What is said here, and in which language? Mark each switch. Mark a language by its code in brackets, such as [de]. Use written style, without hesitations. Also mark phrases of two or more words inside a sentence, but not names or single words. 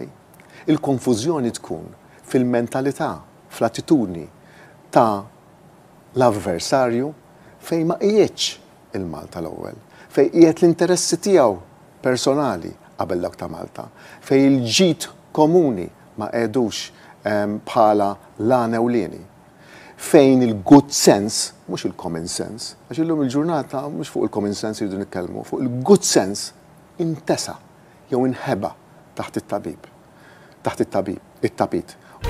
[mt] Il-konfużjoni tkun fil-mentalità, fl-attitudni ta' l-avversarju fejn ma qiegħedx il-Malta l-ewwel, fejn qiegħed l-interessi tiegħu personali qabel dak ta' Malta, fej il-ġid komuni ma qegħdux bħala lan ewlieni. Fejn il- [en] good sense, [mt] mhux il- [en] common sense, [mt] għax illum il-ġurnata mhux fuq il- [en] common sense [mt] jridu nitkellmu, fuq il- [en] good sense [mt] intesa jew inħeba taħt it-tabib, taħt it-tapit.